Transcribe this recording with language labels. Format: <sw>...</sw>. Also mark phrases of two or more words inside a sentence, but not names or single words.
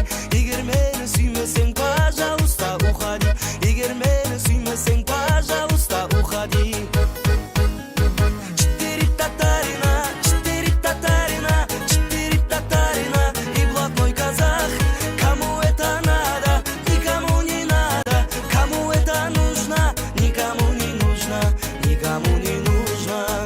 <kk>Егер мені сүймесең,</kk> <ru>пожалуйста, уходи.</ru> <kk>Егер мені сүймесең,</kk> <ru>пожалуйста, уходи. Четыре татарина и блатной казах. Кому это надо, никому не надо. Кому это нужно, никому не нужно, никому не нужно.</ru>